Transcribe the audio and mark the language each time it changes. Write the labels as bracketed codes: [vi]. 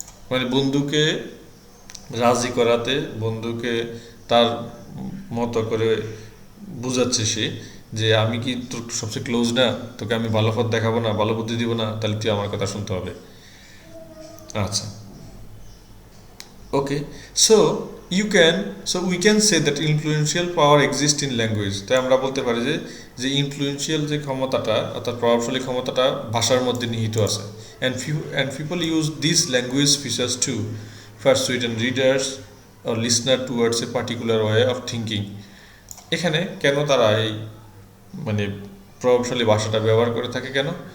[bn] মানে বন্ধুকে রাজি করাতে, বন্ধুকে তার মতো করে বুঝাচ্ছে সে যে আমি কি তোর সবচেয়ে ক্লোজ না, তোকে আমি ভালো পথ দেখাবো না, ভালো বুদ্ধি দিব না, তাহলে তুই আমার কথা শুনতে হবে। আচ্ছা, ওকে। [en] So we can say that influential power exists in language. [bn] তাই আমরা বলতে পারি যে ইনফ্লুয়েন্সিয়াল যে ক্ষমতাটা, অর্থাৎ প্রভাবশালী ক্ষমতাটা ভাষার মধ্যে নিহিত আছে। [en] and people use these language features to persuade readers or listener towards a particular way of thinking. [bn] এখানে কেন তারা এই মানে প্রভাবশালী ভাষাটা ব্যবহার করে থাকে? কেন?